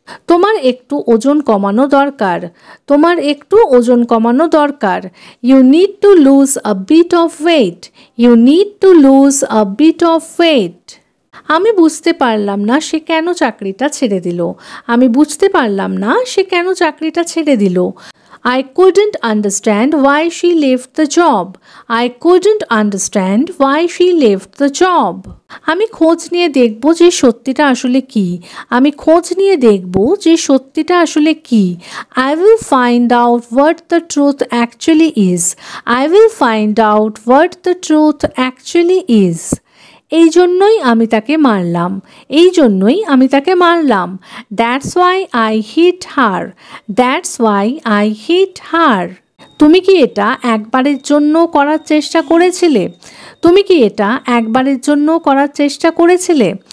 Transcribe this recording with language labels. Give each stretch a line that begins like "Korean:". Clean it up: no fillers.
Bangla: তোমার একটু ওজন কমানো দরকার, তোমার একটু ওজন কমানো দরকার।
English: You need to lose a bit of weight, you need to lose a bit of weight.
Bangla: আমি বুঝতে পারলাম না সে কেন চাকরিটা ছেড়ে দিল, আমি বুঝতে পারলাম না সে কেন চাকরিটা ছেড়ে দিল।
English: I couldn't understand why she left the job, I couldn't understand why she left the job.
Bangla: আমি খোঁজ নিয়ে দেখব যে সত্যিটা আসলে কি, আমি খোঁজ নিয়ে দেখব যে সত্যিটা আসলে কি।
English: I will find out what the truth actually is, I will find out what the truth actually is.
Bangla: এই জন্যই আমি তাকে মারলাম, এই জন্যই আমি তাকে মারলাম।
English: That's why I hit her, that's why I hit her.
Bangla: তুমি কি এটা একবারের জন্য করার চেষ্টা করেছিলে, তুমি কি এটা একবারের জন্য করার চেষ্টা করেছিলে?